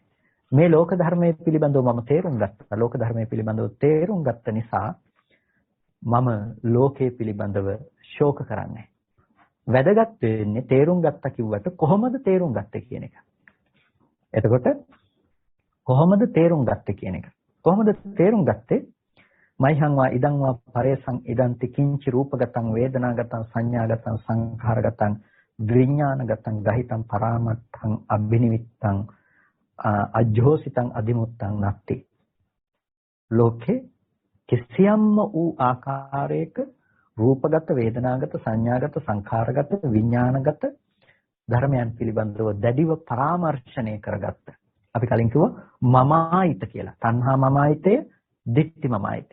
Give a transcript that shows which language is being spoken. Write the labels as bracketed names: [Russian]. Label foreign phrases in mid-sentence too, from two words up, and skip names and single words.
[Sinhala] මේ ලෝක ධර්මයේ පිළිබඳව මම තේරුම් ගත්තා. ලෝක ධර්මයේ පිළිබඳව තේරුම් ගත්ත නිසා මම ලෝකයේ පිළිබඳව ශෝක කරන්නේ. වැදගත් වෙන්නේ තේරුම් ගත්තා කිව්වට කොහොමද තේරුම් ගත්තේ කියන එක. එතකොට කොහොමද තේරුම් ගත්තේ කියන එක. කොහොමද තේරුම් ගත්තේ? [Pali] මයිහං වා ඉදං වා පරේසං ඉදන්ති කිංචි රූපගතං වේදනාගතං සංඥාගතං සංඛාරගතං විඥානගතං ගහිතං පරාමත්තං අබ්බිනිවිත්තං අජ්ජෝසිතං අදිමුත්තං නැත්ති. [Sinhala] ලෝකේ කිසියම්ම වූ ආකාරයක රූපගත, වේදනාගත, සංඥාගත, සංඛාරගත, විඥානගත ධර්මයන් පිළිබඳව දැඩිව පරාමර්ශණය කරගත්ත. අපි කලින් කිව්වා මමායිත කියලා. තණ්හා මමායිතය, දිට්ඨි මමායිතය.